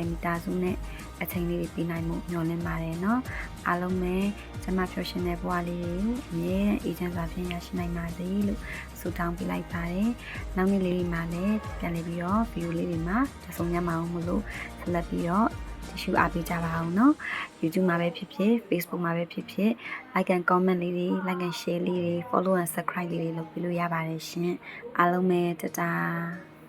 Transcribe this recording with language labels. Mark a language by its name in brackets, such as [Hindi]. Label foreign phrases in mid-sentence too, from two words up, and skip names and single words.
[Burmese] မိသားစုနဲ့အချိန်လေးတွေပြီးနိုင်မှုမျှော်လင့်ပါတယ်เนาะအားလုံးပဲကျမပျော်ရွှင်တဲ့ဘဝလေးကိုအမြဲအေးချမ်းစွာဖြင့်ရရှိနိုင်ပါစေလို့ဆုတောင်းပေးလိုက်ပါတယ်နောက်နေ့လေးတွေမှာလည်းပြန်လည်ပြီးတော့ဗီဒီယိုလေးတွေမှာကြဆုံရမှာအောင်မလို့ဆက်လက်ပြီးတော့တရှိအားပေးကြပါအောင်เนาะ YouTube မှာပဲဖြစ်ဖြစ် Facebook မှာပဲဖြစ်ဖြစ် [English] like and comment [Burmese] လေးတွေ [English] like and share [Burmese] လေးတွေ [English] follow and subscribe [Burmese] လေးတွေလုပ်ပေးလို့ရပါတယ်ရှင်အားလုံးပဲတတား